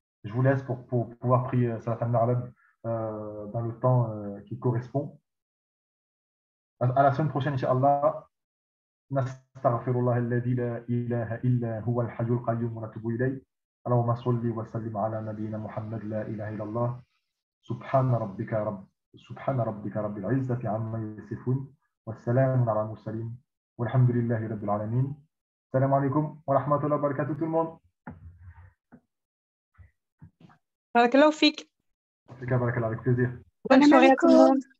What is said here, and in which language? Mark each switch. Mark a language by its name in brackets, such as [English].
[French] Je vous laisse pour pouvoir prier Salat al-Arab dans le temps qui correspond. À la semaine prochaine, Inch'Allah. [Arabic] نستغفر الذي لا إله إلا هو الحي القيوم ونتوب إليه. اللهم صل وسلم على نبينا محمد لا إله إلا الله. سبحان ربك رب العزة عما يصفون والسلام على المرسلين والحمد لله رب العالمين. السلام عليكم ورحمة الله وبركاته [French] tout le monde. [Arabic] بارك الله فيك. بارك الله [French] avec plaisir. Bonne soirée à tout le monde.